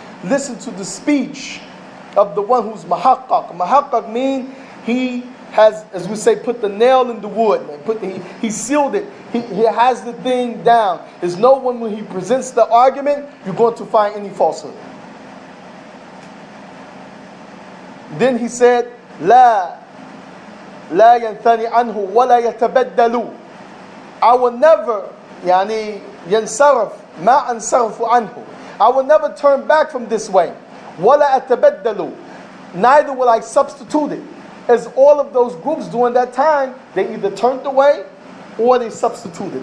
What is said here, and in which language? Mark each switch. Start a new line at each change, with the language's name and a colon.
English: Listen to the speech of the one who's muhaqqaq. Muhaqqaq means he has, as we say, put the nail in the wood. He sealed it. He has the thing down. There's no one when he presents the argument, you're going to find any falsehood.
Arabic: Then he said, لا ينثني عنه ولا يتبدل.
English: I will never
Arabic: ينصرف ما أنصرف عنه.
English: I will never turn back from this way.
Arabic: ولا أتبدل.
English: Neither will I substitute it. As all of those groups during that time, they either turned away or they substituted.